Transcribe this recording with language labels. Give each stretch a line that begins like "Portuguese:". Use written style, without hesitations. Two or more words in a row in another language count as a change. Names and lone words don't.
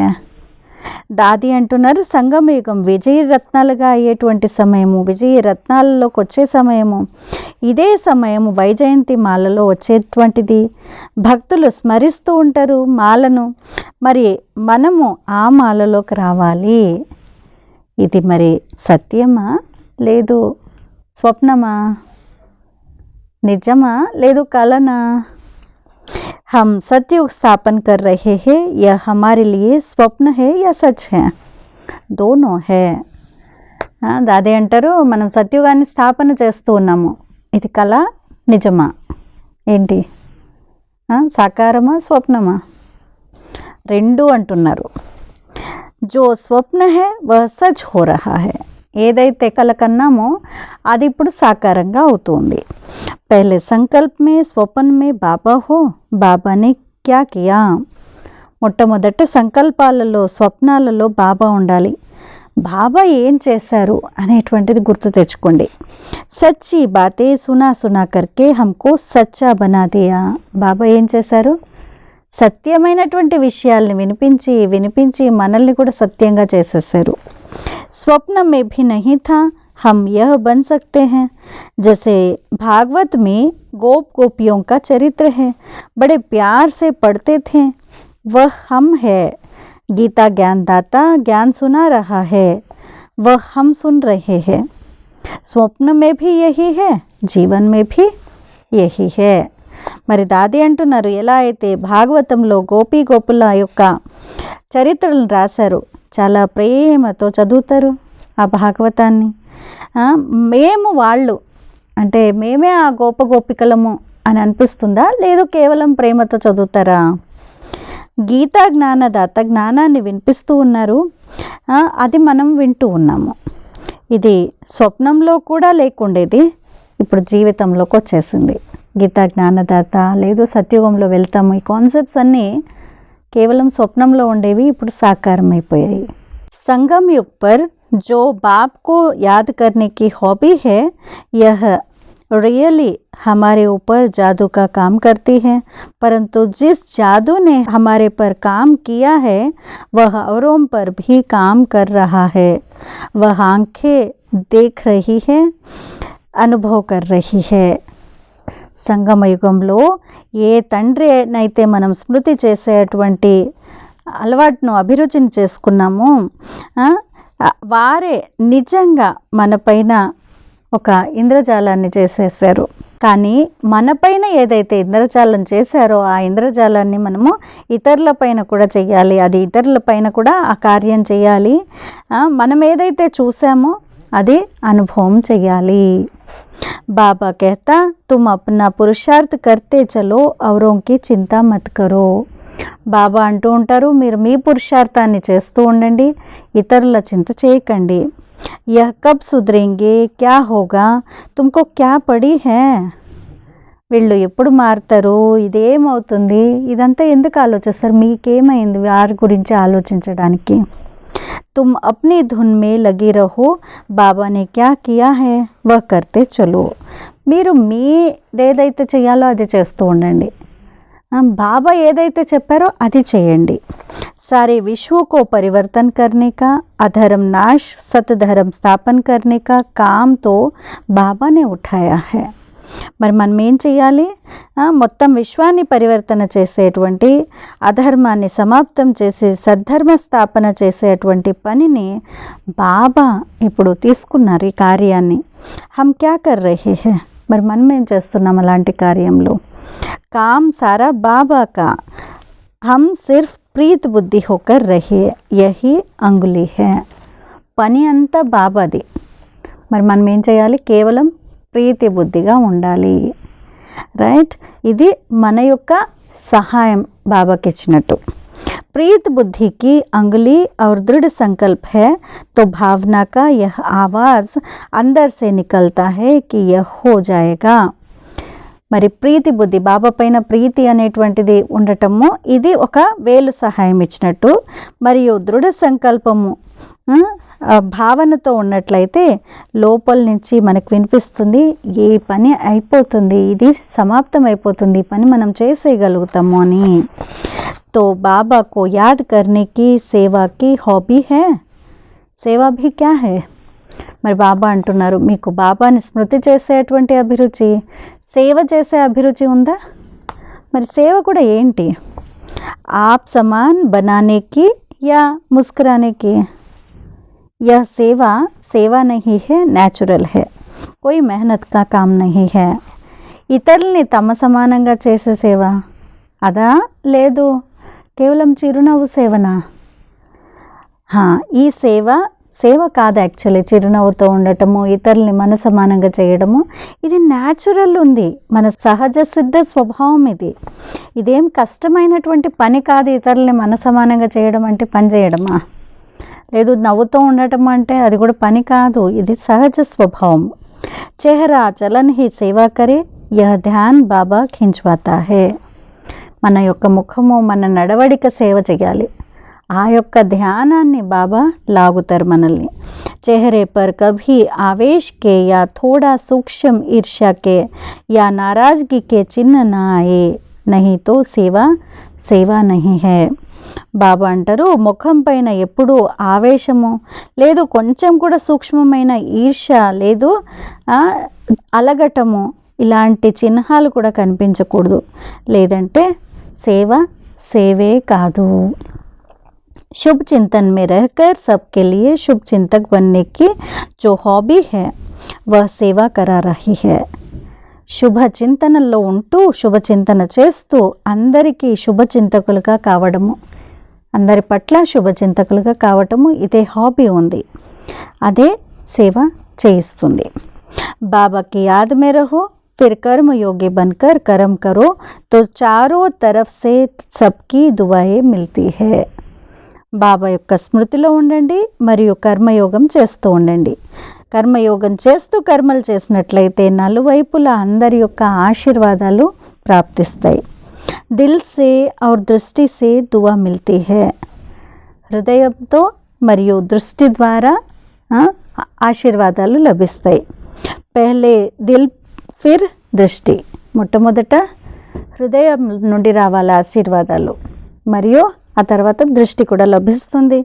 Telugu: దాది అంటున్నారు సంగమయుగం విజయ రత్నాలుగా అయ్యేటువంటి సమయము, విజయ రత్నాలలోకి వచ్చే సమయము, ఇదే సమయము వైజయంతి మాలలో వచ్చేటువంటిది. భక్తులు స్మరిస్తూ ఉంటారు మాలను, మరి మనము ఆ మాలలోకి రావాలి. ఇది మరి సత్యమా లేదు స్వప్నమా, నిజమా లేదు కలనా?
Hindi: हम सतयुग स्थापन कर रहे हैं, यह हमारे लिए स्वप्न है या सच है? दोनों है.
Telugu: దాదే అంటారు మనం సత్యుగాన్ని స్థాపన చేస్తూ ఉన్నాము, ఇది కళ నిజమా ఏంటి, సాకారమా స్వప్నమా? రెండు అంటున్నారు.
Hindi: जो स्वप्न है वह सच हो रहा है.
Telugu: ఏదైతే కల కన్నామో అది ఇప్పుడు సాకారంగా అవుతుంది.
Hindi: पहले संकल्प में स्वप्न में बाबा हो, बाबा ने क्या किया.
Telugu: మొట్టమొదట సంకల్పాలలో స్వప్నాలలో బాబా ఉండాలి. బాబా ఏం చేశారు అనేటువంటిది గుర్తు తెచ్చుకోండి.
Hindi: सच्ची बातें सुना सुना करके हमको सच्चा बना दिया.
Telugu: బాబా ఏం చేశారు? సత్యమైనటువంటి విషయాల్ని వినిపించి వినిపించి మనల్ని కూడా సత్యంగా చేసేసారు.
Hindi: स्वप्न में भी नहीं था, हम यह बन सकते हैं. जैसे भागवत में गोप गोपियों का चरित्र है, बड़े प्यार से पढ़ते थे, वह हम है. गीता ज्ञानदाता ज्ञान सुना रहा है, वह हम सुन रहे हैं. स्वप्न में भी यही है, जीवन में भी यही है.
Telugu: మరి దాది అంటున్నారు ఎలా అయితే భాగవతంలో గోపీ గోపుల యొక్క చరిత్రలను రాశారు, చాలా ప్రేమతో చదువుతారు ఆ భాగవతాన్ని. మేము వాళ్ళు అంటే మేమే ఆ గోపికలము అని అనిపిస్తుందా, లేదు కేవలం ప్రేమతో చదువుతారా? గీతా జ్ఞానదాత జ్ఞానాన్ని వినిపిస్తూ ఉన్నారు, అది మనం వింటూ ఉన్నాము. ఇది స్వప్నంలో కూడా లేకుండేది, ఇప్పుడు జీవితంలోకి వచ్చేసింది. గీతా జ్ఞానదాత లేదు సత్యుగంలో వెళ్తాము, ఈ కాన్సెప్ట్స్ అన్నీ కేవలం స్వప్నంలో ఉండేవి, ఇప్పుడు సాకారం అయిపోయాయి.
Hindi: संगम युग पर जो बाप को याद करने की हॉबी है, यह रियली हमारे ऊपर जादू का काम करती है, परंतु जिस जादू ने हमारे पर काम किया है वह औरों पर भी काम कर रहा है. वह आंखें देख रही है, अनुभव कर रही है.
Telugu: సంగమ యుగంలో ఏ తండ్రి అయితే మనం స్మృతి చేసేటువంటి అలవాటును అభిరుచిని చేసుకున్నామో వారే నిజంగా మనపైన ఒక ఇంద్రజాలాన్ని చేసేసారు. కానీ మనపైన ఏదైతే ఇంద్రజాలం చేశారో ఆ ఇంద్రజాలాన్ని మనము ఇతరుల పైన కూడా చెయ్యాలి, అది ఇతరుల పైన కూడా ఆ కార్యం చేయాలి. మనం ఏదైతే చూసామో అది అనుభవం చెయ్యాలి.
Hindi: बाबा कहता तुम अपना पुरुषार्थ करते चलो औरों की चिंता मत करो.
Telugu: బాబా అంటూ ఉంటారు, మీరు మీ పురుషార్థాన్ని చేస్తూ ఉండండి, ఇతరుల చింత చేయకండి.
Hindi: यह कब सुधरेंगे, क्या होगा, तुमको क्या पड़ी है.
Telugu: వీళ్ళు ఎప్పుడు మారుతారు, ఇదేమవుతుంది, ఇదంతా ఎందుకు ఆలోచిస్తారు, మీకేమైంది వారి గురించి ఆలోచించడానికి.
Hindi: तुम अपनी धुन में लगी रहो, बाबा ने क्या किया है वह करते चलो.
Telugu: మీరు ఏదైతే చేయాలో అది చేస్తూ ఉండండి, బాబా ఏదైతే చెప్పారో అది చేయండి.
Hindi: सारे विश्व को परिवर्तन करने का, अधर्म नाश सतधर्म स्थापन करने का काम तो बाबा ने उठाया है.
Telugu: మరి మనం ఏం చేయాలి, మొత్తం విశ్వాన్ని పరివర్తన చేసేటువంటి, అధర్మాన్ని సమాప్తం చేసి సద్ధర్మ స్థాపన చేసేటువంటి పనిని బాబా ఇప్పుడు తీసుకున్నారు ఈ కార్యాన్ని.
Hindi: हम क्या कर रहे हैं,
Telugu: మరి మనం ఏం చేస్తున్నాం అలాంటి కార్యంలో.
Hindi: काम सारा बाबा का, हम सिर्फ प्रीत बुद्धि होकर रहें यही अंगुली है.
Telugu: పని అంతా బాబాది, మరి మనం ఏం చేయాలి, కేవలం ప్రీతి బుద్ధిగా ఉండాలి. రైట్, ఇది మన యొక్క సహాయం బాబాకి ఇచ్చినట్టు.
Hindi: प्रीत बुद्धि की अंगुली और दृढ़ संकल्प है तो भावना का यह आवाज़ अंदर से निकलता है कि यह हो जाएगा.
Telugu: మరి ప్రీతి బుద్ధి, బాబా పైన ప్రీతి అనేటువంటిది ఉండటము, ఇది ఒక వేలు సహాయం ఇచ్చినట్టు. మరియు దృఢ సంకల్పము భావనతో ఉన్నట్లయితే లోపల నుంచి మనకు వినిపిస్తుంది, ఏ పని అయిపోతుంది, ఇది సమాప్తం అయిపోతుంది, ఈ పని మనం చేసేయగలుగుతాము అని.
Hindi: तो बाबा को याद करने की सेवा की हॉबी है. సేవా भी क्या है.
Telugu: మరి బాబా అంటున్నారు, మీకు బాబాని స్మృతి చేసేటువంటి అభిరుచి, సేవ చేసే అభిరుచి ఉందా. మరి సేవ కూడా ఏంటి,
Hindi: आप सामान बनाने की या मुस्कुराने की. यह सेवा सेवा नहीं है, नेचुरल है, कोई मेहनत का काम नहीं है.
Telugu: ఇతరుల్ని తమ సమానంగా చేసే సేవ అదా, లేదు కేవలం చిరునవ్వు సేవనా. ఈ సేవ కాదు యాక్చువల్లీ. చిరునవ్వుతో ఉండటము, ఇతరుల్ని మన సమానంగా చేయడము, ఇది న్యాచురల్ ఉంది, మన సహజ సిద్ధ స్వభావం ఇది. ఇదేం కష్టమైనటువంటి పని కాదు. ఇతరుల్ని మన సమానంగా చేయడం అంటే పని చేయడమా, లేదు నవ్వుతూ ఉండటం అంటే అది కూడా పని కాదు, ఇది సహజ స్వభావం.
Hindi: चेहरा चलन ही सेवा करे, यह ध्यान बाबा खिंचवाता है.
Telugu: మన యొక్క ముఖము, మన నడవడిక సేవ చేయాలి, ఆ యొక్క ధ్యానాన్ని బాబా లాగుతారు మనల్ని.
Hindi: चेहरे पर कभी आवेश के या थोड़ा सूक्ष्म ईर्ष्या के या नाराज़गी के चिन्ह न आए, नहीं तो సేవ नहीं है.
Telugu: బాబా అంటారు, ముఖం పైన ఎప్పుడూ ఆవేశము లేదు, కొంచెం కూడా సూక్ష్మమైన ఈర్ష్య లేదు, అలగటము ఇలాంటి చిహ్నాలు కూడా కనిపించకూడదు, లేదంటే సేవే కాదు.
Hindi: शुभ चिंतन में रहकर सबके लिए शुभ चिंतक बनने की जो हॉबी है वह सेवा करा रही है.
Telugu: శుభ చింతనలో ఉంటూ శుభ చింతన చేస్తూ అందరికీ శుభ చింతకులుగా కావడము, అందరి పట్ల శుభ చింతకులుగా కావటము, ఇదే హాబీ ఉంది, అదే సేవ చేయిస్తుంది.
Hindi: बाबा की याद में रहो, फिर कर्म योगी बनकर कर्म करो तो चारों तरफ से सबकी दुआएं मिलती है.
Telugu: బాబా యొక్క స్మృతిలో ఉండండి మరియు కర్మయోగం చేస్తూ ఉండండి. కర్మయోగం చేస్తూ కర్మలు చేసినట్లయితే నలువైపులా అందరి యొక్క ఆశీర్వాదాలు ప్రాప్తిస్తాయి.
Hindi: दिल से और दृष्टि से दुआ मिलती है.
Telugu: హృదయంతో మరియు దృష్టి ద్వారా ఆశీర్వాదాలు లభిస్తాయి.
Hindi: पहले दिल फिर दृष्टि.
Telugu: మొట్టమొదట హృదయం నుండి రావాలి ఆశీర్వాదాలు, మరియు ఆ తర్వాత దృష్టి కూడా లభిస్తుంది.